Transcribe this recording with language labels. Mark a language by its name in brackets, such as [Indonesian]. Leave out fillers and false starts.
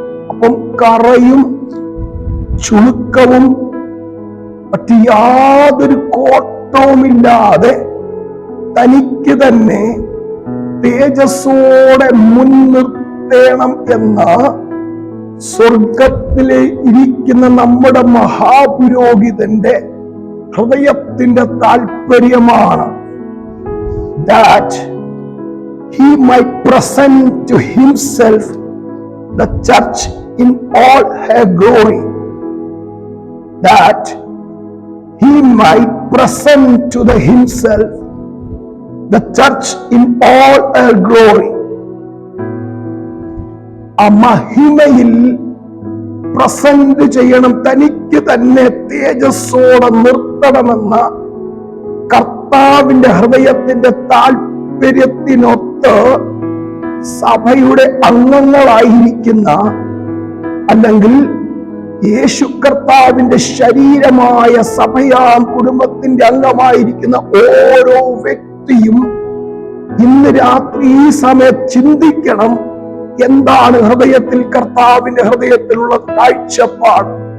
[Malayalam] അപ്പം കറയും ചുളുക്കവും മറ്റു യാതൊരു കോട്ടവുമില്ലാതെ തനിക്ക് തന്നെ തേജസ്സോടെ മുൻനിർത്തേണം എന്ന സ്വർഗത്തിലെ ഇരിക്കുന്ന നമ്മുടെ മഹാപുരോഹിതന്റെ ഹൃദയത്തിന്റെ താല്പര്യമാണ്. [English] That he might present to himself the church in all her glory. That he might present to himself the church in all her glory. [Malayalam] ആ മഹിമയിൽ പ്രസന്റ് ചെയ്യണം, തനിക്ക് തന്നെ തേജസ്സോടെ നിർത്തണമെന്ന കർത്താവിന്റെ ഹൃദയത്തിന്റെ താല്പര്യത്തിനൊത്ത് സഭയുടെ അംഗങ്ങളായിരിക്കുന്ന, അല്ലെങ്കിൽ യേശു കർത്താവിന്റെ ശരീരമായ സഭയാം കുടുംബത്തിന്റെ അംഗമായിരിക്കുന്ന ഓരോ വ്യക്തിയും ഇന്ന് രാത്രി ഈ സമയത്ത് ചിന്തിക്കണം, എന്താണ് ഹൃദയത്തിൽ കർത്താവിന്റെ ഹൃദയത്തിലുള്ള കാഴ്ചപ്പാട്.